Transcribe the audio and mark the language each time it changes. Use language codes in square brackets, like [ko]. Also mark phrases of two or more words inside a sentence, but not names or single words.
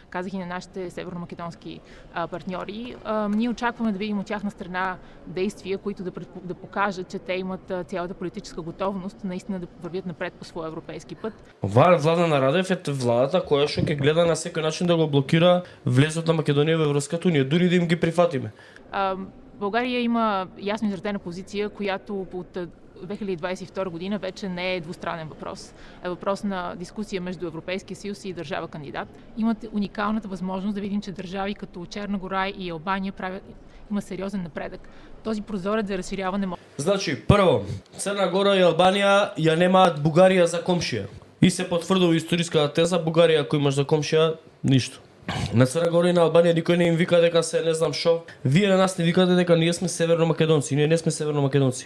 [bg] казах и на нашите северномакедонски партньори. Ние очакваме да видим от тяхна страна действия, които да покажат, че те имат цялата политическа готовност наистина да вървят напред по своя европейски път. [mk] Оваа влада на Радев е владата која што ќе гледа на секој начин да го блокира влезот на Македонија во Европската унија, дури да им ги прифатиме. [bg] България има ясно изразена позиция, която от 2022 година вече не е двустранен въпрос. Е въпрос на дискусия между Европейския съюз и държава кандидат. Имат уникалната възможност да видим, че държави като Черна гора и Албания има сериозен напредък. Този прозорец за разширяване може. [mk] Значи, прво, Црна Гора и Албанија ја немаат Бугарија за комшија. И се потврдува историската теза, Бугарија ако имаш за комшија, ништо. На Црна Гора и на Албанија никој не им вика дека се не знам шо. Вие на нас не викате дека ние сме северномакедонци, ние не сме северномакедонци.